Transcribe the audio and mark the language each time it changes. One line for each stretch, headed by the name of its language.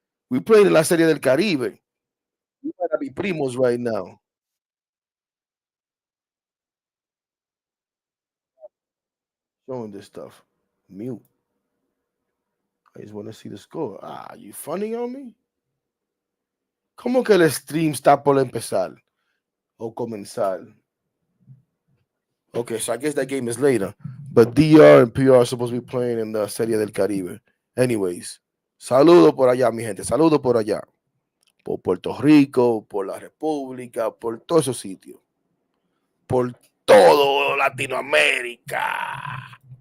English: We played in La Serie del Caribe. We might be primos right now. Showing this stuff. Mute. I just want to see the score. Ah, you funny on me?
Spanish: ¿Cómo que el stream está por empezar? O comenzar?
English: Okay, so I guess that game is later. But DR and PR are supposed to be playing in the Serie del Caribe.
Spanish: Anyways, saludo por allá, mi gente. Saludo por allá. Por Puerto Rico, por la República, por todos esos sitios. Por todo Latinoamérica.